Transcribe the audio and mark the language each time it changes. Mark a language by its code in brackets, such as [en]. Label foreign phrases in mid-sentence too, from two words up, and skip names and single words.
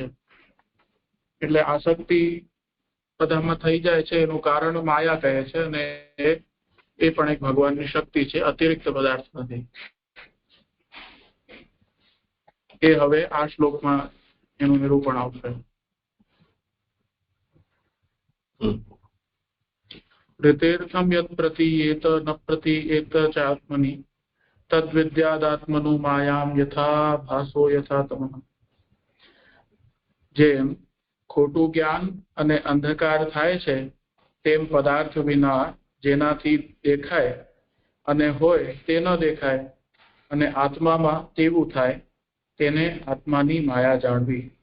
[gu] એટલે આસક્તિ બધામાં થઈ જાય છે એનું કારણ માયા કહે છે અને એ પણ એક ભગવાનની શક્તિ છે, અતિરિક્ત પદાર્થ નથી. એ હવે આ શ્લોકમાં એનું નિરૂપણ આવશે. [sa] ऋतेर्थम यत् प्रतीयेत न प्रतीयेत चात्मनि तद्विद्यादात्मनु मायाम यथा भासो यथा तमः. [gu] જેમ ખોટું જ્ઞાન અને અંધકાર થાય છે તેમ પદાર્થ વિના જેનાથી દેખાય અને હોય તે ન દેખાય અને આત્મામાં તેવું થાય તેને આત્માની માયા જાણવી.